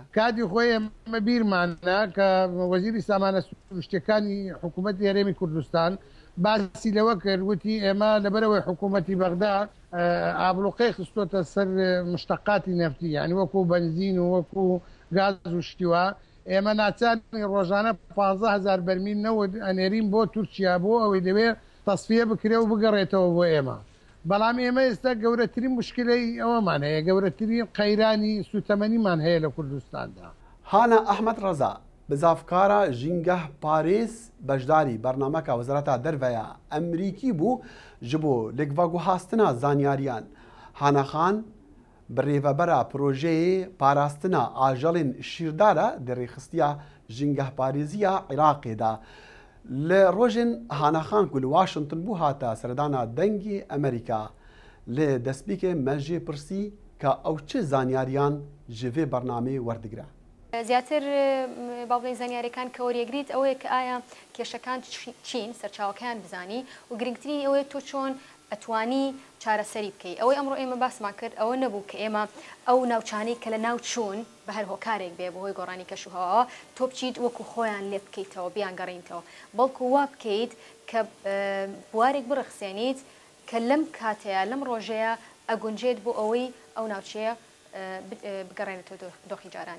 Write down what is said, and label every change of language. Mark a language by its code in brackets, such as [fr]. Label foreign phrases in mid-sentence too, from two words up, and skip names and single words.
[ckb] کاتی خۆی ئێمە بیرمانە کە وەزیری سامانە شتەکانی حکوومەتی هەرێمی کوردستان باسی لەوە کرد وتی ئێمە لەبەرەوەی حکوومەتی بەغدا ئابلوقەی خستۆتە سەر مشتەقاتی نەفتی یعنی وەکو بنزین و وەکو گاز و شتیوە ئێمە ناچاری ڕۆژانە 15,000 بەرمیل نەوت ئەنێرین بۆ تورکیا بۆ ئەوەی دەوێت تەسفیە بکرێ و بگەڕێتەوە بۆ ئێمە. بەڵام ئێمە ئێستا گەورەترین مشکلەی ئەوەمان هەیە گەورەترین قەیرانی سوتەمەنیمان هەیە لە کوردستاندا. هانا ئەحمەد ڕەزا بزافکارە ژینگەه پارێز بەشداری بەرنامەکە وەزارەتە دەرڤەیە ئەمریکی بوو [ku] ji bo lêkveguhastina zanyariyan. Hanaxan bi rêvebera projeyê parastina ajalên şîrdar e di rêxistiya jîngehparêziya Iraqê de. Li rojên Hanaxan ku li Washington bû hata serdana dengê Amerîka. Lê destpêkê me jê pirsî ka ew çi zanyariyan ji vê bernamê werdigire. [ckb] زیاتر باڵێ زانیاریەکان کە وەریەگریت ئەوەیە کە ئایا کێشەکان چین سەرچاوەکان بزانی و گرنگترین ئەوەیە تۆ چۆن ئەتوانی چارەسەری بکەیت. ئەوەی ئەمڕۆ ئێمە باسمان کرد ئەوە نەبوو کە ئێمە ئەو ناوچانەی کە لە ناو چوون بە هەر هۆکارێک بێ بەهۆی گۆڕانی کەشوهەوە تۆ بچیت وەکو خۆیان لێ بکەیتەوە بیان گەڕینتەوە بەڵکو وا بکەیت کە بوارێک بڕخسێنیت کە لەم کاتەیە لەم ڕۆژەیە ئەگونجێت بۆ ئەوەی ئەو ناوچەیە بگەڕێنێتەوە دۆخی جارانی.